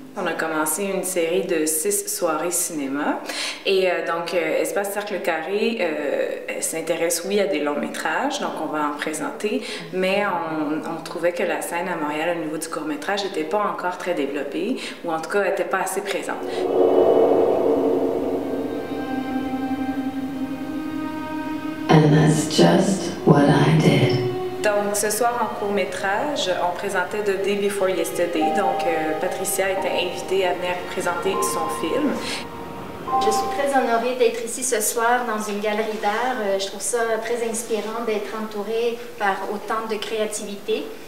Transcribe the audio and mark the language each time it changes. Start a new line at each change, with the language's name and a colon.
French: On a commencé une série de 6 soirées cinéma et donc Espace Cercle Carré s'intéresse oui à des longs métrages, donc on va en présenter, mais on trouvait que la scène à Montréal au niveau du court métrage n'était pas encore très développée ou en tout cas n'était pas assez présente.
English: And that's just what I did.
French: Donc, ce soir, en court-métrage, on présentait The Day Before Yesterday. Donc, Patricia était invitée à venir présenter son film. Je suis très honorée d'être ici ce soir dans une galerie d'art. Je trouve ça très inspirant d'être entourée par autant de créativité.